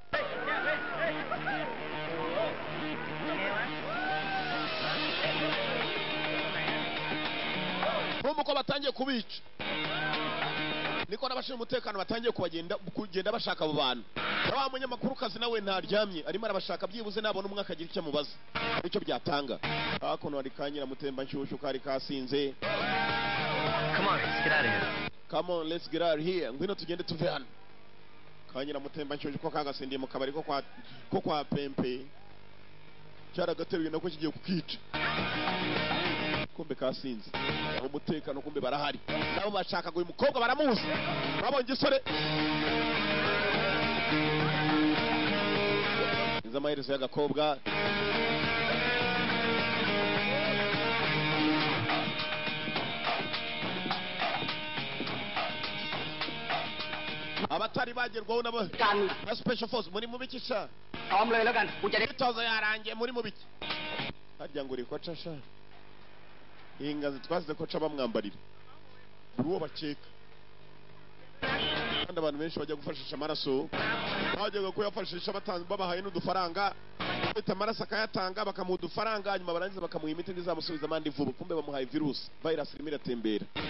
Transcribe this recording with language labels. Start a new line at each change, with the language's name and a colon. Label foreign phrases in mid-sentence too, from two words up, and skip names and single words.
Kinyarwanda: nk'uko batangiye kubica niko n'abashinzwe umutekano batangiye kugenda bashaka abo bantu na wa munyamakuru kazi nawe ntaryamye arimo arabashaka byibuze nabona umwe akagira icyo amubaza aricyo byatanga hakuno hari kanyira mutemba nshyushyu kari kasinze
English: Come on, let's get out of here. Come on, let's get out of here.
Kinyarwanda: Ngwino tugende tuve hano. Kanyira mutemba nshyushyu ko kagasindiye mu kabari ko kwa pempe cyaragateruye nako kigiye kukica kumbe kasinze umutekano kumbe barahari nabo bashakaga uyu mukobwa baramuzi babonye isore iza amaherezo y'agakobwa abatari bagerwaho na special force muri mu bikisha
Thai: พร้อมเลยแล้วกันกูจะได้
Kinyarwanda: imyitozo yarangiye muri mu biki harya ngo uri koca sha ingazi twasize koca bamwambarira buri uwo bakeka kandi abantu benshi bajya gufashisha amaraso bajyaga kuyafashisha babahaye n'udufaranga bita amaraso akayatanga bakamuha udufaranga nyuma barangiza bakamuha imiti ntizamusubiza amande vuba kumbe bamuhaye virusi virus irimo iratembera